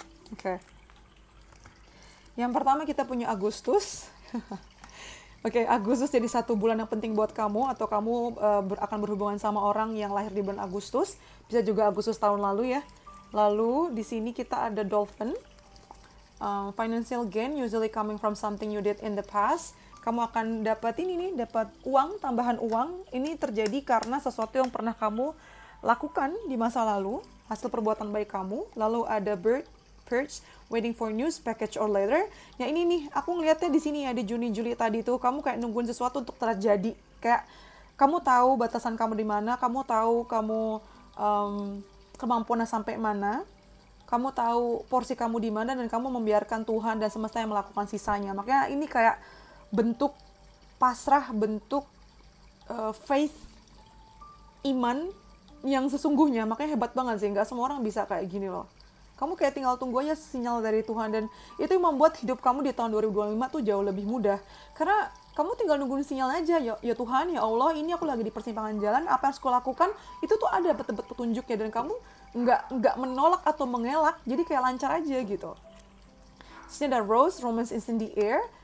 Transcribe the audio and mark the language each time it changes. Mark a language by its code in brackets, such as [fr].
[id] Oke. Yang pertama kita punya Agustus. Oke, Agustus jadi 1 bulan yang penting buat kamu, atau kamu akan berhubungan sama orang yang lahir di bulan Agustus. Bisa juga Agustus tahun lalu ya. Lalu di sini kita ada Dolphin. [en] Financial gain usually coming from something you did in the past. [id] Kamu akan dapat ini nih, dapat uang, tambahan uang. Ini terjadi karena sesuatu yang pernah kamu lakukan di masa lalu, hasil perbuatan baik kamu. Lalu ada [en] Bird, Purge, waiting for news, package or letter. [id] Ya ini nih, aku ngeliatnya di sini ya, di Juni, Juli tadi tuh, kamu kayak nungguin sesuatu untuk terjadi. Kayak kamu tahu batasan kamu di mana, kamu tahu kamu kemampuannya sampai mana, kamu tahu porsi kamu di mana, dan kamu membiarkan Tuhan dan semesta yang melakukan sisanya. Makanya ini kayak bentuk pasrah, bentuk faith, iman yang sesungguhnya. Makanya hebat banget sih, nggak semua orang bisa kayak gini loh. Kamu kayak tinggal tunggu aja sinyal dari Tuhan, dan itu yang membuat hidup kamu di tahun 2025 tuh jauh lebih mudah. Karena kamu tinggal nungguin sinyal aja, ya Tuhan, ya Allah, ini aku lagi di persimpangan jalan, apa yang harus aku lakukan, itu tuh ada petunjuknya, dan kamu nggak menolak atau mengelak, jadi kayak lancar aja gitu. Sini ada [en] Rose, Romance is in the air.